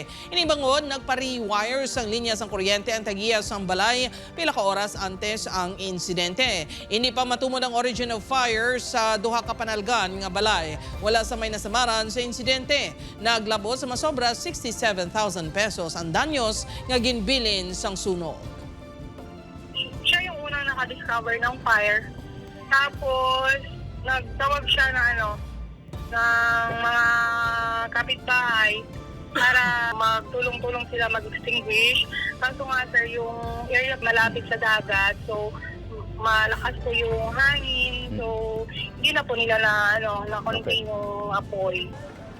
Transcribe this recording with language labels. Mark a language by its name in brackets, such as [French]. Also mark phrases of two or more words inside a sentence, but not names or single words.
[Hiligaynon] Inibangod, nagpa-rewire sang linya sang kuryente ang tagiya sang balay pila ka oras antes ang insidente. Hindi pa matumod ang [English] origin of fire [Hiligaynon] sa duha ka panalgan nga balay. Wala sa may nasamaran sa insidente. Naglabot sa masobra 67,000 pesos ang danyos nga ginbilin sang sunog. [Filipino] Siya yung unang nakadiscover ng fire. Tapos, nagtawag siya na ng mga kapitbahay para magtulong-tulong sila mag-extinguish. Kaso nga sir, yung area malapit sa dagat, so malakas po yung hangin, so hindi na po nila na contain yung apoy.